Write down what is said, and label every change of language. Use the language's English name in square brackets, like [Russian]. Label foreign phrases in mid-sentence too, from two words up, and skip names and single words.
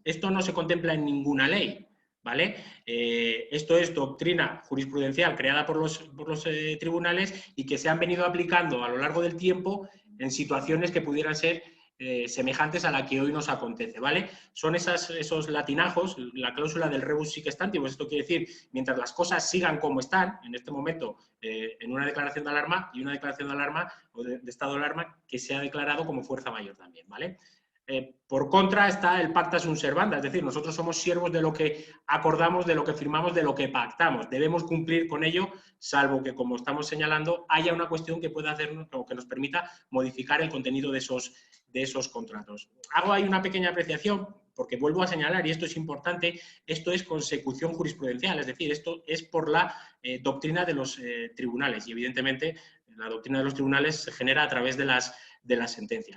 [Spanish] Esto no se contempla en ninguna ley, ¿vale? Esto es doctrina jurisprudencial creada por los tribunales y que se han venido aplicando a lo largo del tiempo en situaciones que pudieran ser semejantes a la que hoy nos acontece, ¿vale? Son esos latinajos, la cláusula del [Latin] rebus sic stantibus, [Spanish] esto quiere decir, mientras las cosas sigan como están, en este momento, en una declaración de alarma y una declaración de alarma o de estado de alarma que se ha declarado como fuerza mayor también, ¿vale? Por contra está el [Latin] pacta sunt servanda, [Spanish] es decir, nosotros somos siervos de lo que acordamos, de lo que firmamos, de lo que pactamos. Debemos cumplir con ello, salvo que, como estamos señalando, haya una cuestión que pueda hacernos o que nos permita modificar el contenido de esos contratos. Hago ahí una pequeña apreciación, porque vuelvo a señalar, y esto es importante, esto es consecución jurisprudencial, es decir, esto es por la doctrina de los tribunales, y evidentemente la doctrina de los tribunales se genera a través de las sentencias.